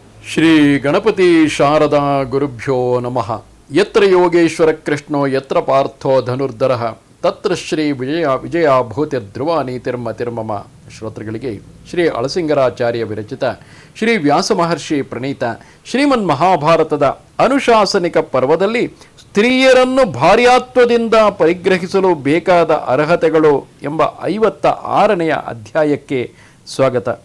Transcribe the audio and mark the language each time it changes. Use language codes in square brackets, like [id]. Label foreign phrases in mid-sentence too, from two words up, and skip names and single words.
[sa] ಶ್ರೀ ಗಣಪತಿ ಶಾರದಾ ಗುರುಭ್ಯೋ ನಮಃ. ಯತ್ರ ಯೋಗೇಶ್ವರ ಕೃಷ್ಣೋ ಯತ್ರ ಪಾರ್ಥೋ ಧನುರ್ಧರಃ ತತ್ರ ಶ್ರೀ ವಿಜಯ ಭೂತಿ ಧ್ರುವ ನೀತಿರ್ಮತಿರ್ಮಮ. [kn] ಶ್ರೋತೃಗಳಿಗೆ ಶ್ರೀ ಅಳಸಿಂಗರಾಚಾರ್ಯ ವಿರಚಿತ ಶ್ರೀ ವ್ಯಾಸ ಮಹರ್ಷಿ ಪ್ರಣೀತ ಶ್ರೀಮನ್ ಮಹಾಭಾರತದ ಅನುಶಾಸನಿಕ ಪರ್ವದಲ್ಲಿ ಸ್ತ್ರೀಯರನ್ನು ಭಾರ್ಯಾತ್ವದಿಂದ ಪರಿಗ್ರಹಿಸಲು ಬೇಕಾದ ಅರ್ಹತೆಗಳು ಎಂಬ 56ನೇ ಅಧ್ಯಾಯಕ್ಕೆ ಸ್ವಾಗತ.